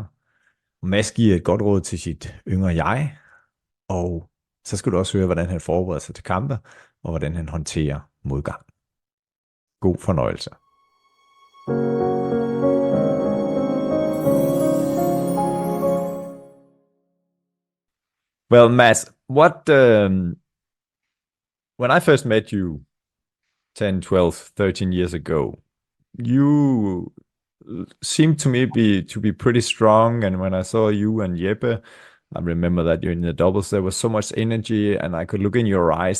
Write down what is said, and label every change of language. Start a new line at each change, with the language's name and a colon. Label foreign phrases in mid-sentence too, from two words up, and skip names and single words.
Danish: Og Mads giver et godt råd til sit yngre jeg, og så skal du også høre, hvordan han forbereder sig til kampe, og hvordan han håndterer modgang. God fornøjelse.
English: Well, Mads, when I first met you 10, 12, 13 years ago, you seemed to me to be pretty strong. And when I saw you and Jeppe, I remember that you're in the doubles, there was so much energy and I could look in your eyes.